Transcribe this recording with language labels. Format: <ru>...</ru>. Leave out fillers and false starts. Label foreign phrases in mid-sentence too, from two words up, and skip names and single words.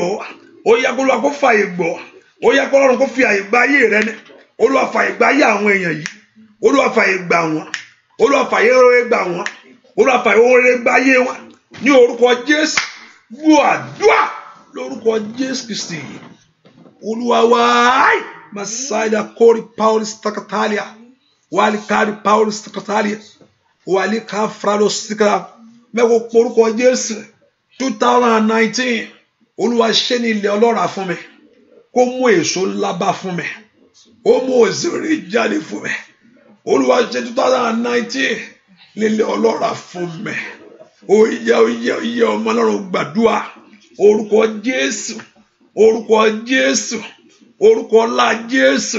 <yo>Ó yá k'Olúwa kó fàyè gbọ́, ó yá k'Ọlọ́run kó fi àyè gba ayé rẹ ní. Olúwa fàyè gba ayé àwọn èèyàn yìí, Olúwa fàyè gbà wọ́n, Olúwa fàyè rere gbà wọ́n, Olúwa fàyè rere gba ayé wọn ní orúkọ Jésù. Gbọ́ àdúrà lórúkọ Jésù Kristi Olúwa wa. Masaida kori Paulus takatalia, wali kari Paulus takatalia, wali ka frado sikara. Mẹ́wọ́ porúkọ Jésù 2019 Olúwa ṣe ní ilẹ̀ ọlọ́ràá fún mi, kó mú èso ńlá bá fún mi, ó mú òṣèré jáde fún mi. Olúwa ṣe 2019 nílẹ̀ ọlọ́ràá fún mi. Ó yẹ ọmọ Ọlọ́run gbàdúrà orúkọ Jésù, orúkọ Jésù, orúkọ ńlá Jésù.</yo>